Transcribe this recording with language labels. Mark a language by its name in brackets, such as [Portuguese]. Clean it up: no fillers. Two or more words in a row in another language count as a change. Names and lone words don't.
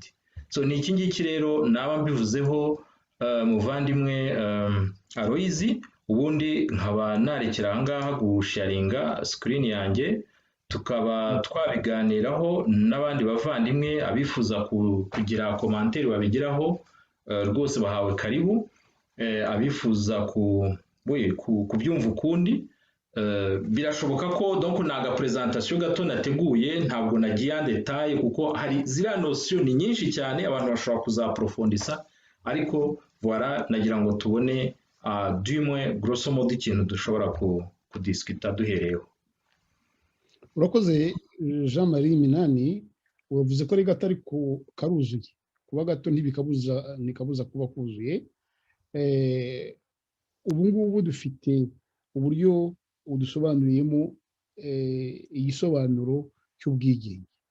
[Kinyarwanda] So ni iki ngiki rero naba mbivuzeho muvandimwe Aloyizi, ubundi nkaba narekera aha ngaha gusharinga screen yanjye, tukaba twabiganiraho n'abandi bavandimwe abifuza kugira komantere babigiraho, rwose bahawe karibu, abifuza kubyumva ukundi. Birashoboka ko donc naga presentation gato nateguye, ntabwo nagiye [French] en detail [Kinyarwanda] kuko hari ziriya notion ni nyinshi cyane, abantu bashobora kuzaprofondisa, ariko voilà, nagira ngo tubone [French] du moins grosso modo [Kinyarwanda] ikintu dushobora kudiscuta duhereyeho. Urakoze Jean Marie Minani, uravuze ko ari gato ariko karuzuye. Kuba gato ntikabuza kuba kuzuye. Ubu ngubu dufite uburyo udusobanuriyemo igisobanuro cy'ubwigenge.